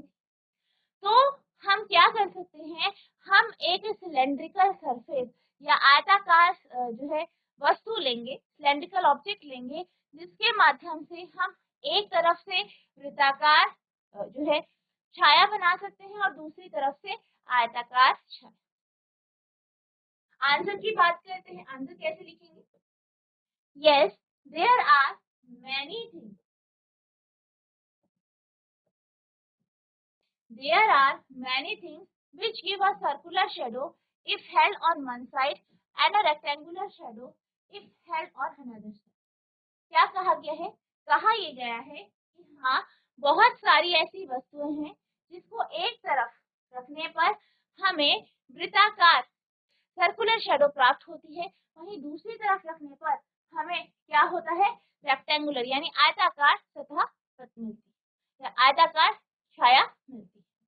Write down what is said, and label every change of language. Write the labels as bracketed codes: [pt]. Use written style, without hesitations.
[hi] तो हम क्या कर सकते हैं, हम एक सिलेंड्रिकल सरफेस या आयताकार जो है वस्तु लेंगे, सिलेंड्रिकल ऑब्जेक्ट लेंगे, जिसके माध्यम से हम एक तरफ से वृत्ताकार जो है छाया बना सकते हैं और दूसरी तरफ से आयताकार छाया। आंसर की बात करते हैं, आंसर कैसे लिखेंगे, [en] Yes there are many things, there are many things which give a circular shadow if held on one side and a rectangular shadow if held on another side। [hi] क्या कहा गया है, कहा ये गया है कि हाँ बहुत सारी ऐसी वस्तुएं हैं जिसको एक तरफ रखने पर हमें वृत्ताकार सर्कुलर शेडो प्राप्त होती है, वहीं दूसरी तरफ रखने पर हमें क्या होता है, रेक्टेंगुलर यानी आयताकार सतह मिलती है, आयताकार छाया मिलती है।